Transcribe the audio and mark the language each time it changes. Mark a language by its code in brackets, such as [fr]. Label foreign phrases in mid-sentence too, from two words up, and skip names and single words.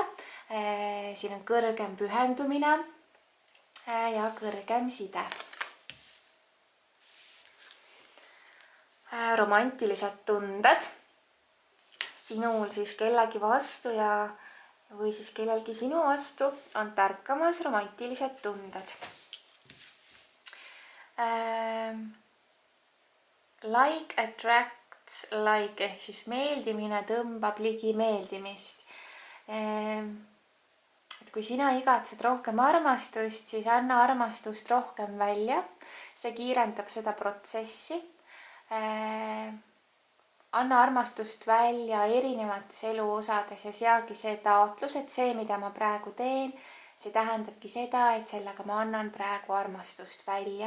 [et] Siin on kõrgem pühendumine ja kõrgem side. romantilised tunded sinul siis kellegi vastu või siis kellelgi sinu vastu on tärkamas romantilised tunded. [en] Like attracts like [et] ehk siis meeldimine tõmbab ligi meeldimist. Et kui sina igatsed rohkem armastust, siis anna armastust rohkem välja. See kiirendab seda protsessi. Anna armastust välja erinevates eluosades ja seagi see taotlus, et see, mida ma praegu teen, see tähendabki seda, et sellega ma annan praegu armastust välja.